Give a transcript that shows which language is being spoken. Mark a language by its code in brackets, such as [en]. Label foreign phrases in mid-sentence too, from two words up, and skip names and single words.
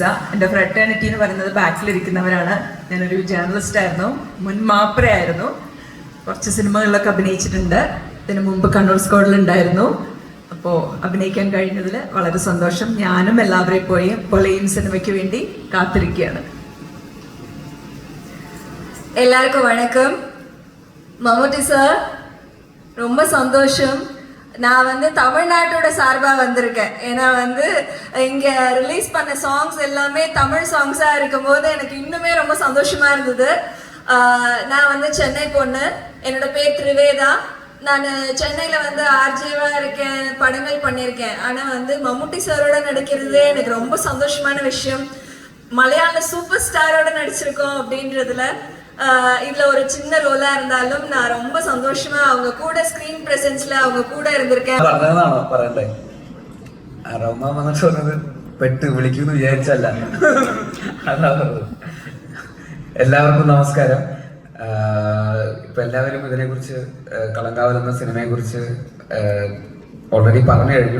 [ml] എൻ്റെ ഫ്രട്ടേണിറ്റി എന്ന് പറയുന്നത് ബാക്കിലിരിക്കുന്നവരാണ്. ഞാനൊരു ജേർണലിസ്റ്റ് ആയിരുന്നു, മുൻ മാപ്രയായിരുന്നു. കുറച്ച് സിനിമകളിലൊക്കെ അഭിനയിച്ചിട്ടുണ്ട്. ഇതിനു മുമ്പ് കണ്ണൂർ സ്ക്വാഡിലുണ്ടായിരുന്നു. അപ്പോൾ അഭിനയിക്കാൻ കഴിഞ്ഞതിൽ വളരെ സന്തോഷം. ഞാനും എല്ലാവരെയും പോലെയും സിനിമയ്ക്ക് വേണ്ടി കാത്തിരിക്കുകയാണ്. [ta] எல்லாருக்கும் வணக்கம். மம்முட்டி சார், ரொம்ப சந்தோஷம். நான் தமிழ்நாட்டோட சார்பாக வந்திருக்கேன். ஏன்னா இங்கே ரிலீஸ் பண்ண சாங்ஸ் எல்லாமே தமிழ் சாங்ஸாக இருக்கும்போது எனக்கு இன்னுமே ரொம்ப சந்தோஷமாக இருந்தது. நான் சென்னை பொண்ணு. என்னோட பேர் திரிவேதா. நான் சென்னையில் ஆர்ஜேவாக இருக்கேன், படங்கள் பண்ணியிருக்கேன். ஆனால் மம்முட்டி சாரோட நடிக்கிறதே எனக்கு ரொம்ப சந்தோஷமான விஷயம். மலையாள சூப்பர் ஸ்டாரோட நடிச்சிருக்கோம் அப்படின்றதுல இதில் ஒரு சின்ன ரோலாக இருந்தாலும் நான் ரொம்ப சந்தோஷமா அவங்க கூட [en] screen presence [ta] அவங்க கூட இருந்திருக்கேன். [ml] പറഞ്ഞതാണോ പറയണ്ടേ? റഹ്മാൻ വന്നിട്ട് പറഞ്ഞത് പെട്ട് വിളിക്കുമെന്ന് വിചാരിച്ചല്ല. അതാ പറഞ്ഞത്. എല്ലാവർക്കും നമസ്കാരം. ഇപ്പം എല്ലാവരും ഇതിനെക്കുറിച്ച്, കളങ്കാവൽ എന്ന സിനിമയെക്കുറിച്ച് ഓൾറെഡി പറഞ്ഞു കഴിഞ്ഞു.